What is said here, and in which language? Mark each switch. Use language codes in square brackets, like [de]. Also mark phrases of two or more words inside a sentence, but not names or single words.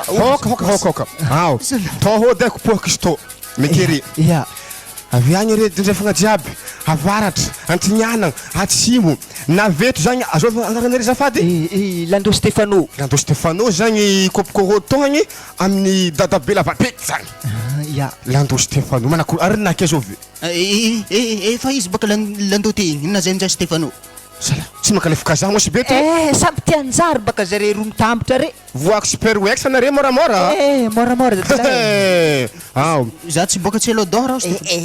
[mg] Hoka. Ao. Tao hô deko pohakistô. Mikery. Ya. Avy agny re drefagna jiaby. Avaratra, antignanagna, atsimo. Naveto zagny azova anarany zafady. Landro Stefano. Landro Stefano zagny kopikôrô togny amin'ny dadabe lavapeky zagny. Ya. Landro Stefano manako arinaky azovy. Efa izy baka Landro ty inona zay nzay Stefano. Sala, tsy makalefaka za mos beto. Samby tianjary baka zare roa mitambatra re. Voako super wex anare moramora. Moramora dadilahy. Ao. Za tsy boka tsy elo d'or Stefano.